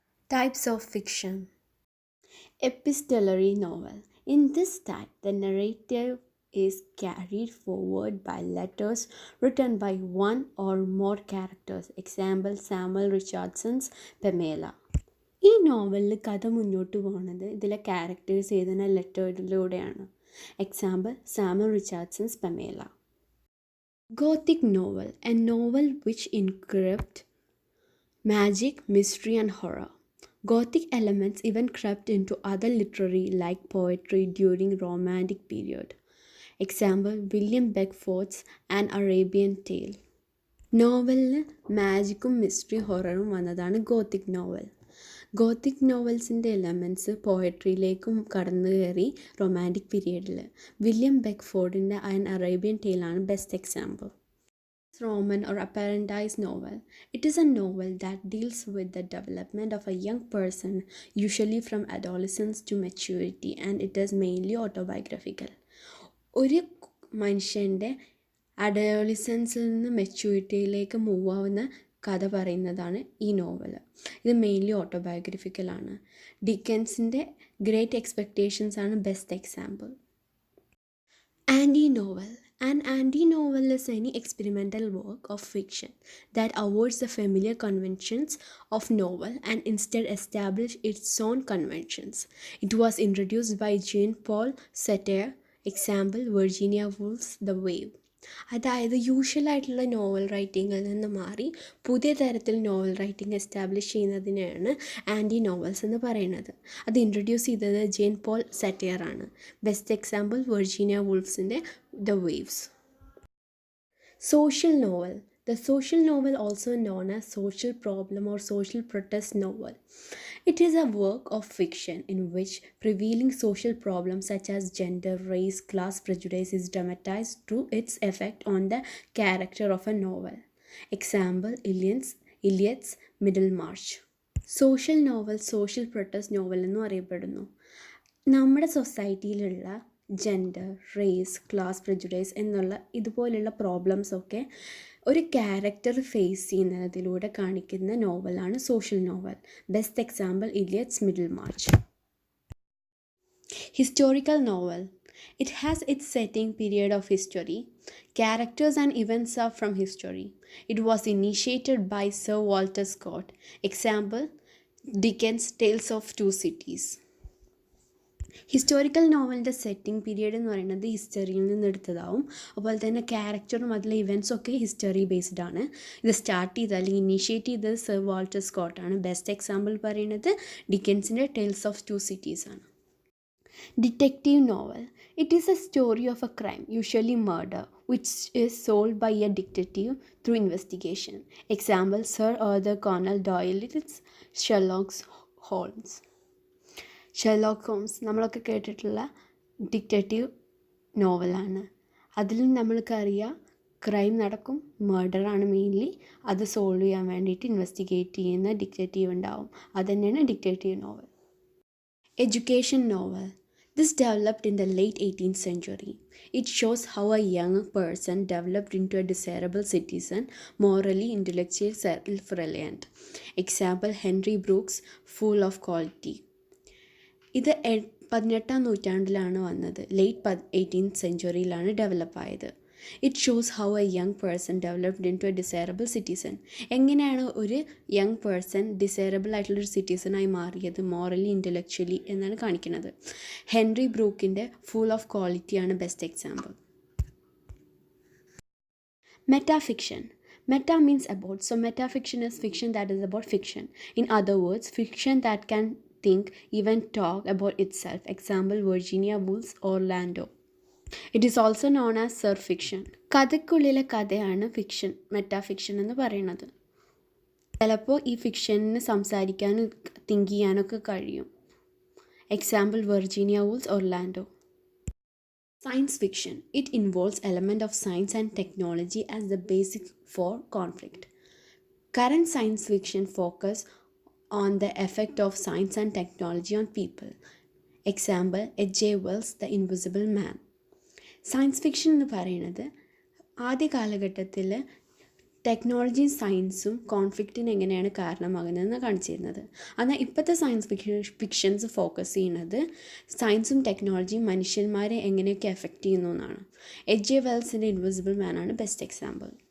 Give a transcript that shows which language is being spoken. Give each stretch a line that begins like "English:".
English: Types of fiction. Epistolary novel. In this type, the narrative is carried forward by letters written by one or more characters. Example Samuel Richardson's Pamela.
Malayalam: ഈ നോവലിൽ കഥ മുന്നോട്ട് പോകുന്നത് ഇതിലെ characters എഴുതുന്ന ലെറ്ററിലൂടെയാണ്. Example Samuel റിച്ചാർഡ്സൺസ് Pamela.
English: Gothic novel, a novel which encrypt magic, mystery and horror. Gothic elements even crept into other literary like poetry during Romantic period. Example William Beckford's An Arabian Tale.
Malayalam: നോവലിന് മാജിക്കും mystery ഹൊററും വന്നതാണ് Gothic novel. Gothic നോവൽസിൻ്റെ elements പോയട്രിയിലേക്കും കടന്നു കയറി romantic പീരീഡിൽ. William ബെക്ക്ഫോർഡിൻ്റെ an Arabian ടെയിലാണ് best example.
English: Roman or apparentized novel. It is a novel that deals with the development of a young person, usually from adolescence to maturity, and it is mainly autobiographical.
Malayalam: ഒരു മനുഷ്യൻ്റെ അഡോളിസൻസിൽ നിന്ന് മെച്യൂരിറ്റിയിലേക്ക് move ആവുന്ന കഥ പറയുന്നതാണ് ഈ novel. ഇത് mainly ഓട്ടോബയോഗ്രഫിക്കലാണ്. ഡിക്കൻസിൻ്റെ great expectations ആണ് best example.
English: Anti-novel. An anti-novel is any experimental work of fiction that avoids the familiar conventions of novel and instead establishes its own conventions. It was introduced by Jean-Paul Sartre. Example Virginia Woolf's The Wave.
Malayalam: അതായത് യൂഷ്വലായിട്ടുള്ള novel റൈറ്റിങ്ങിൽ നിന്ന് മാറി പുതിയ തരത്തിൽ novel writing establish ചെയ്യുന്നതിനെയാണ് anti novels എന്ന് പറയുന്നത്. അത് introduce ചെയ്തത് Jain Paul satyr ആണ്. Best example Virginia വൂൾഫ്സിൻ്റെ the waves.
English: Social novel. The social novel, also known as social problem or social protest novel. It is a work of fiction in which prevailing social problems such as gender, race, class prejudice is dramatized through its effect on the character of a novel. Example Eliot's Middlemarch.
Malayalam: Social novel social protest novel എന്നും അറിയപ്പെടുന്നു. നമ്മുടെ സൊസൈറ്റിയിലുള്ള gender, raise, class prejudice എന്നുള്ള ഇതുപോലുള്ള പ്രോബ്ലംസൊക്കെ ഒരു character face ചെയ്യുന്നതിലൂടെ കാണിക്കുന്ന നോവലാണ് social novel. Best example ഇലിയറ്റ്സ് മിഡിൽമാർച്ച്.
English: Historical novel. It has its setting period of history. Characters and events are from history. It was initiated by Sir Walter Scott. Example Dickens' Tales of Two Cities.
Malayalam: Historical നോവലിൻ്റെ setting period എന്ന് പറയുന്നത് ഹിസ്റ്ററിയിൽ നിന്ന് എടുത്തതാവും. അതുപോലെ തന്നെ ക്യാരക്ടറും അതിലെ ഇവൻറ്റ്സും ഒക്കെ history based ആണ്. ഇത് സ്റ്റാർട്ട് ചെയ്ത് അല്ലെങ്കിൽ ഇനീഷ്യേറ്റ് ചെയ്തത് സർ വാൾട്ടർ സ്കോട്ടാണ്. ബെസ്റ്റ് എക്സാമ്പിൾ പറയുന്നത് ഡിക്കൻസിൻ്റെ ടെയിൽസ് ഓഫ് ടു സിറ്റീസ് ആണ്.
English: Detective novel. It is a story of a crime, usually murder, which is solved by a detective through investigation. Example Sir Arthur Conan Doyle's Sherlock Holmes.
Malayalam: Sherlock Holmes നമ്മളൊക്കെ കേട്ടിട്ടുള്ള detective നോവലാണ്. അതിലും നമ്മൾക്കറിയാം crime നടക്കും, മർഡറാണ് mainly. അത് solve ചെയ്യാൻ വേണ്ടിയിട്ട് investigate ചെയ്യുന്ന ഡിറ്റക്റ്റീവ് ഉണ്ടാവും. അതുതന്നെയാണ് detective novel. Education novel.
English: This developed in the late 18th century. It shows how a young person developed into a desirable citizen, morally, intellectually self-reliant. Example Henry Brooks' Fool of Quality.
Malayalam: ഇത് 18ാം നൂറ്റാണ്ടിലാണ് വന്നത്. Late 18th സെഞ്ച്വറിയിലാണ് develop ആയത്.
English: It shows how a young person developed into a desirable citizen.
Malayalam: എങ്ങനെയാണ് ഒരു young person desirable ആയിട്ടുള്ളൊരു സിറ്റിസണായി മാറിയത് morally intellectually എന്നാണ് കാണിക്കുന്നത്. ഹെൻറി ബ്രൂക്കിൻ്റെ ഫുൾ ഓഫ് ക്വാളിറ്റിയാണ് best example.
English: Metafiction. Meta means about. So metafiction is fiction that is about fiction. In other words, fiction that can think, even talk about itself. Example Virginia Woolf's Orlando. It is also known as surf fiction.
Malayalam: കഥയ്ക്കുള്ളിലെ കഥയാണ് fiction, metafiction എന്ന് പറയുന്നത്. ചിലപ്പോൾ ഈ ഫിക്ഷനിന് സംസാരിക്കാനും think ചെയ്യാനൊക്കെ കഴിയും. Example Virginia wools Orlando.
English: Science fiction. It involves element of science and technology as the basic for conflict. Current science fiction focus on the effect of science and technology on people. Example H.G. Wells' The Invisible Man.
Malayalam: Science fiction എന്ന് പറയുന്നത് ആദ്യ കാലഘട്ടത്തിൽ ടെക്നോളജിയും സയൻസും കോൺഫ്ലിക്റ്റിന് എങ്ങനെയാണ് കാരണമാകുന്നതെന്ന് കാണിച്ചിരുന്നത്. എന്നാൽ ഇപ്പോഴത്തെ സയൻസ് ഫിക്ഷൻസ് ഫോക്കസ് ചെയ്യുന്നത് സയൻസും ടെക്നോളജിയും മനുഷ്യന്മാരെ എങ്ങനെയൊക്കെ എഫക്റ്റ് ചെയ്യുന്നു എന്നാണ്. H A വെൽസിൻ്റെ invisible മാനാണ് best example.